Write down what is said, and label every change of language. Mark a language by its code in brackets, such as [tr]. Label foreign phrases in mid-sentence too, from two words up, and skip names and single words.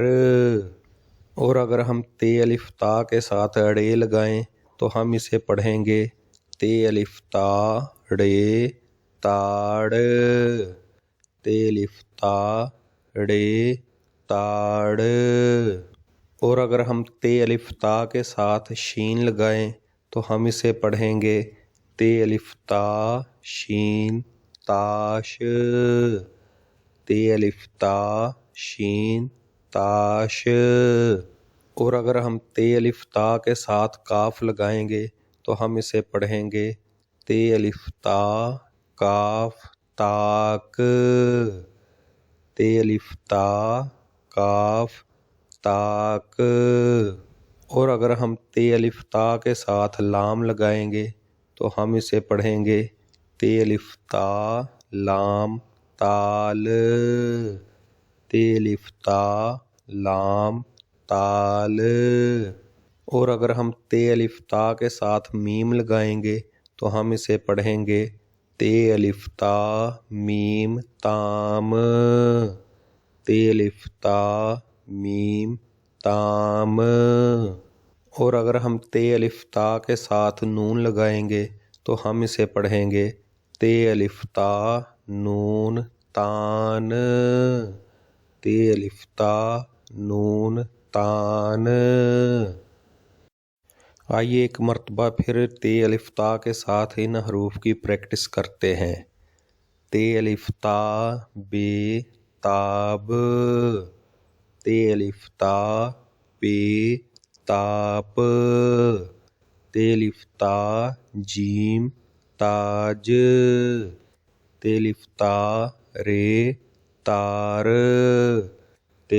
[ur] اور اگر ہم تے الف تا کے ساتھ ڑے لگائیں تو ہم اسے پڑھیں گے تے الف تا ڑے تاڑ، تے الف تا ڑے تاڑ۔ اور اگر ہم تے الف تا کے ساتھ شین لگائیں تو ہم اسے پڑھیں گے تے الف تا شین تاش، تے الف تا شین تاش۔ اور اگر ہم تے الف تا کے ساتھ کاف لگائیں گے تو ہم اسے پڑھیں گے تے الف تا کاف تاک، تے الف تا کاف تاک۔ اور اگر ہم تے الف تا کے ساتھ لام لگائیں گے تو ہم اسے پڑھیں گے تے الف تا لام تال، تے الف تا لام تال۔ اور اگر ہم تے الف تا کے ساتھ میم لگائیں گے تو ہم اسے پڑھیں گے تے الف تا میم تام، تے الف تا میم تام۔ اور اگر ہم تے الف تا کے ساتھ نون لگائیں گے تو ہم اسے پڑھیں گے تے الف تا نون تان، تے الف تا نون تان۔ آئیے ایک مرتبہ پھر تے الف تا کے ساتھ ان حروف کی پریکٹس کرتے ہیں۔ تے الف تا بے تاب، تے الف تا پے تاپ، تے الف تا جیم تاج، تے الف تا رے تار، تے